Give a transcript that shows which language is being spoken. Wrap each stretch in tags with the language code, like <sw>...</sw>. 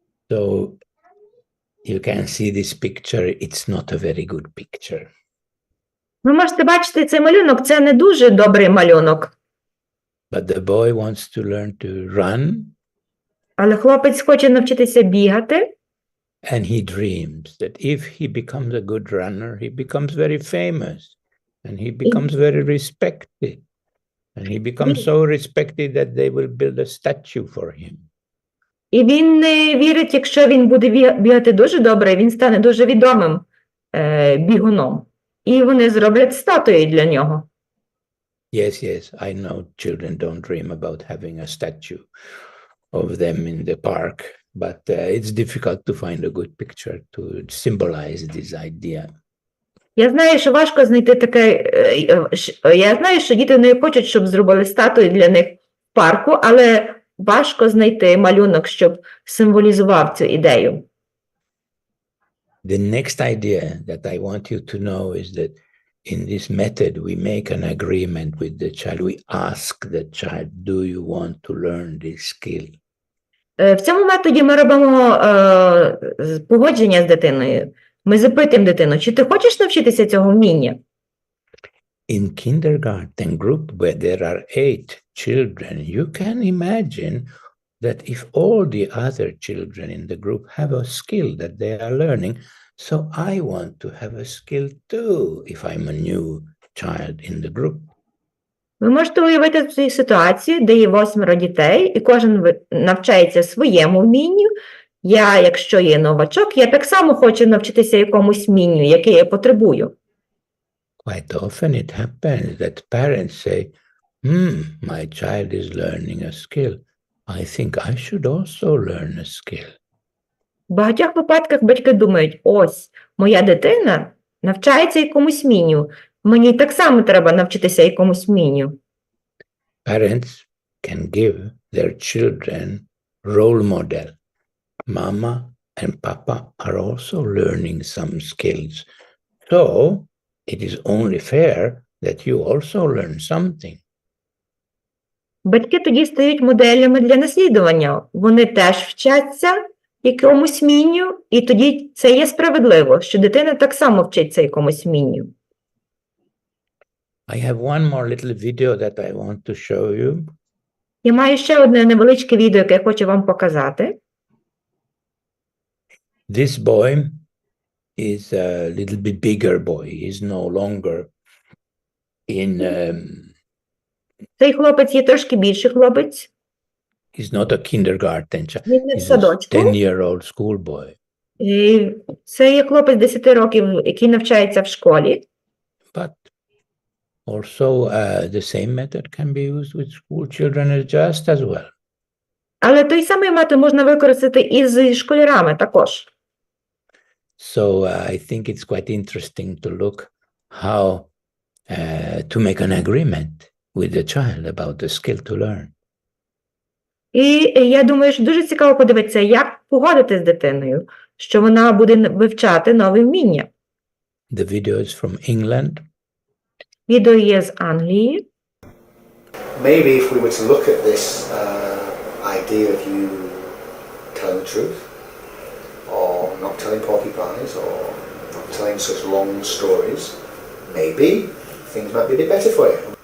<en>So you can see this picture, it's not a very good picture.</en> <uk>Ви можете бачити цей малюнок, це не дуже добрий малюнок.</uk> <en>But the boy wants to learn to run.</en> <uk>Але хлопець хоче навчитися бігати.</uk> <en>And he dreams that if he becomes a good runner, he becomes very famous. And he becomes very respected. And he becomes so respected that they will build a statue for him.</en> <uk>І він вірить, якщо він буде бігати дуже добре, він стане дуже відомим бігуном. І вони зроблять статуї для нього.</uk> <en>Yes, I know children don't dream about having a statue of them in the park, but it's difficult to find a good picture to symbolize this idea.</en> <uk>Я знаю, що важко знайти таке, я знаю, що діти не хочуть, щоб зробили статуї для них в парку, але важко знайти малюнок, щоб символізував цю ідею.</uk> <en>The next idea that I want you to know is that in this method we make an agreement with the child. We ask the child, do you want to learn this skill?</en> <uk>В цьому методі ми робимо погодження з дитиною. Ми запитуємо дитину, чи ти хочеш навчитися цього вміння?</uk> <en>In kindergarten group where there are 8 children, you can imagine that if all the other children in the group have a skill that they are learning, so I want to have a skill too if I'm a new child in the group.</en> <uk>Ви можете уявити цю ситуацію, де є 8 дітей, і кожен навчається своєму вмінню. Я, якщо є новачок, я так само хочу навчитися якомусь вмінню, яке я потребую.</uk> <en>Quite often it happens that parents say, my child is learning a skill. I think I should also learn a skill.</en> <uk>В багатьох випадках батьки думають, ось, моя дитина навчається якомусь вмінню, мені так само треба навчитися якомусь вмінню.</uk> <en>Parents can give their children role model. Mama and Papa are also learning some skills. So it is only fair that you also learn something.</en> <uk>Батьки тоді стають моделями для наслідування. Вони теж вчаться якомусь вмінню, і тоді це є справедливо, що дитина так само вчиться якомусь вмінню.</uk> <en>I have one more little video that I want to show you.</en> <uk>Я маю ще одне невеличке відео, яке я хочу вам показати.</uk> <en>This boy is a little bit bigger boy. He's no longer in...</en> <uk>Цей хлопець є трошки більший хлопець.</uk> <en>He's not a kindergarten child.</en> <uk>Він не в</uk> <en>He's a</en> <uk>садочку.</uk> <en>10-year-old schoolboy.</en> <uk>І це є хлопець 10 років, який навчається в школі.</uk> <en>But also the same method can be used with school children just as well.</en> <uk>Але той самий метод можна використати і з школярами також.</uk> <en>So I think it's quite interesting to look how to make an agreement with the child about the skill to learn.</en> <uk>І я думаю, що дуже цікаво подивитися, як погодити з дитиною, що вона буде вивчати нові вміння.</uk> <en>The video is from England.</en> <uk>Відео є з Англії.</uk> <en>Maybe if we were to look at this idea of you telling the truth, or not telling porcupines, or not telling such long stories, maybe things might be a bit better for you.</en>